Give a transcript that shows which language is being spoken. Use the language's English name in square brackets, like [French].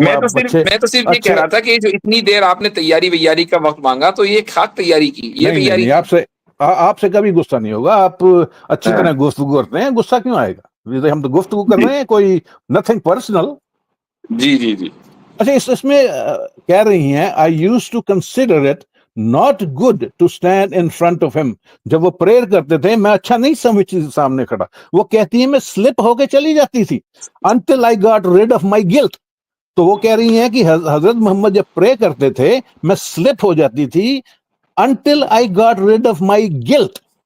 [Urdu] میں تو صرف یہ کہہ رہا تھا کہ جو اتنی دیر آپ نے تیاری کا وقت مانگا تو یہ خاک تیاری کی. یہ تیاری آپ سے کبھی غصہ نہیں ہوگا, آپ اچھی طرح گفتگو کرتے ہیں, غصہ کیوں آئے گا؟ ہم تو گفتگو کر رہے ہیں, کوئی [English] Nothing personal. [Urdu] جی اچھا اس میں کہہ رہی ہیں [English] I used to consider it not good to stand in front of him. [Urdu] جب وہ پریئر کرتے تھے میں اچھا نہیں سمجھتی سامنے کھڑا. وہ کہتی ہیں میں سلپ ہو کے چلی جاتی تھی [English] until I got rid of my guilt. [Urdu] تو وہ کہہ رہی ہیں کہ حضرت محمد جب پرے کرتے تھے میں سلپ ہو جاتی تھی [English] until I got rid of my guilt.